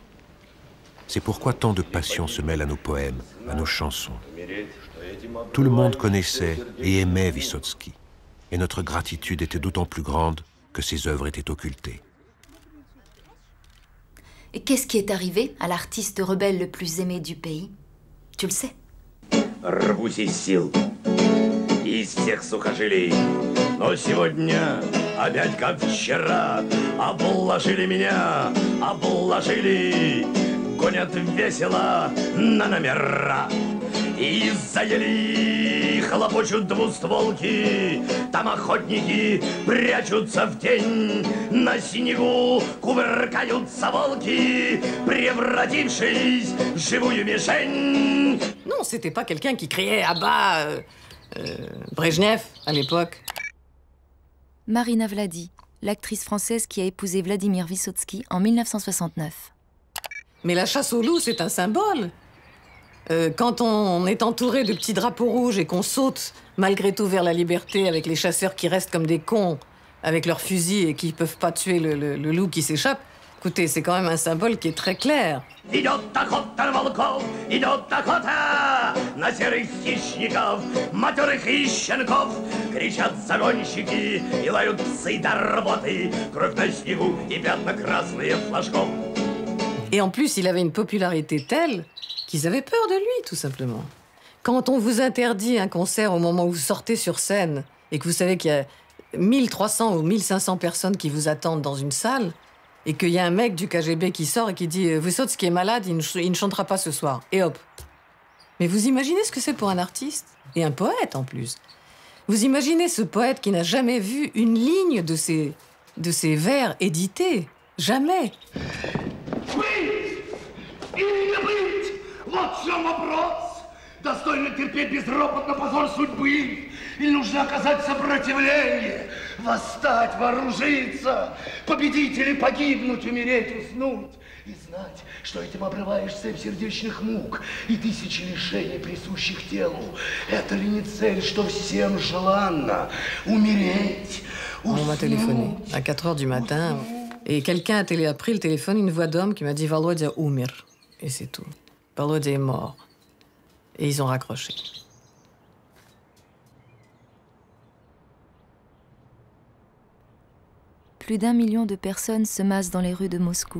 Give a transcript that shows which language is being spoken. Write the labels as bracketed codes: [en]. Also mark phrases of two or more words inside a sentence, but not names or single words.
[fr] C'est pourquoi tant de passion se mêle à nos poèmes, à nos chansons. Tout le monde connaissait et aimait Vyssotsky, et notre gratitude était d'autant plus grande que ses œuvres étaient occultées. Et qu'est-ce qui est arrivé à l'artiste rebelle le plus aimé du pays? Tu le sais? [ru] Рвусь из сил, из всех сухожилий, но сегодня опять как вчера обложили меня, обложили, гонят весело на номера. Из-за ели хлопочут двустволки, там охотники прячутся в тень, на снегу кувыркаются волки, превратившись в живую мишень. [fr] Non, c'était pas quelqu'un qui criait à bas Brejnev à l'époque. Marina Vladi, l'actrice française qui a épousé Vladimir Vyssotsky en 1969. Mais la chasse au loup, c'est un symbole. Quand on est entouré de petits drapeaux rouges et qu'on saute malgré tout vers la liberté avec les chasseurs qui restent comme des cons avec leurs fusils et qui peuvent pas tuer le loup qui s'échappe, écoutez, c'est quand même un symbole qui est très clair. [ru] Идет охота на волков, идет охота на серых хищников, матерых и щенков. Кричат загонщики и лают псы до работы, кровь на снегу и пятна красные флажков. [fr] Et en plus, il avait une popularité telle qu'ils avaient peur de lui, tout simplement. Quand on vous interdit un concert au moment où vous sortez sur scène et que vous savez qu'il y a 1300 ou 1500 personnes qui vous attendent dans une salle et qu'il y a un mec du KGB qui sort et qui dit « Vyssotsky est malade, il ne chantera pas ce soir. » Et hop. Mais vous imaginez ce que c'est pour un artiste? Et un poète, en plus. Vous imaginez ce poète qui n'a jamais vu une ligne de ses vers édités? Jamais. [ru] Вот в чем вопрос. Достойно терпеть безропотно позор судьбы. Или нужно оказать сопротивление, восстать, вооружиться, победить или погибнуть, умереть, уснуть. И знать, что этим обрываешь цепь сердечных мук и тысячи лишений, присущих телу. Это ли не цель, что всем желанно? Умереть, uснуть. [fr] On m'a téléphoné à 4 heures du matin. Et quelqu'un a pris le téléphone, une voix d'homme qui m'a dit « Volodya umir ». Et c'est tout. Volodya est mort. Et ils ont raccroché. Plus d'1 million de personnes se massent dans les rues de Moscou.